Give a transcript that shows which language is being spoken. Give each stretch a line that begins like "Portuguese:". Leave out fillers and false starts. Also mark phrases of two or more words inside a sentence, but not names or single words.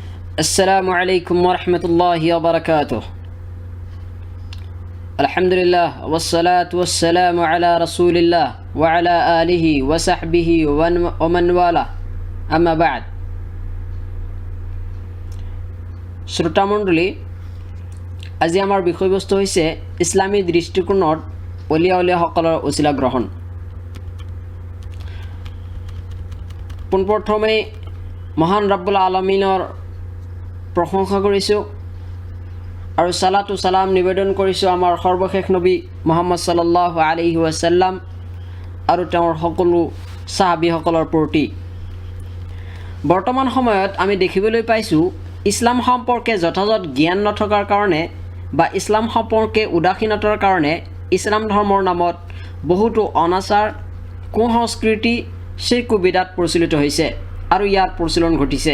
Arabic: السلام عليكم ورحمة الله وبركاته. الحمد لله والصلاة والسلام على رسول الله وعلى آله وصحبه ومن والى، أما بعد.
Assamese: শ্রোতামণ্ডলী, আজি আমাৰ বিষয়বস্তু হৈছে ইছলামী দৃষ্টিকোণত অলিয়াসকলৰ উচিলা গ্ৰহণ। পোনপ্ৰথমে মহান
Arabic: رب العالمين
Assamese: প্ৰশংসা কৰিছোঁ আৰু
Arabic: صلاة سلام
Assamese: নিবেদন কৰিছোঁ আমাৰ সৰ্বশেষ নবী মুহাম্মদ
Arabic: صلى الله عليه وسلم
Assamese: আৰু তেওঁৰ সকলো সাহাবীসকলৰ প্ৰতি। বৰ্তমান সময়ত আমি দেখিবলৈ পাইছোঁ ইছলাম সম্পৰ্কে যথাযথ জ্ঞান নথকাৰ কাৰণে বা ইছলাম সম্পৰ্কে উদাসীনতাৰ কাৰণে ইছলাম ধৰ্মৰ নামত বহুতো অনাচাৰ, কুসংস্কৃতি, শিৰ্ক বিদাত প্ৰচলিত হৈছে আৰু ইয়াৰ প্ৰচলন ঘটিছে।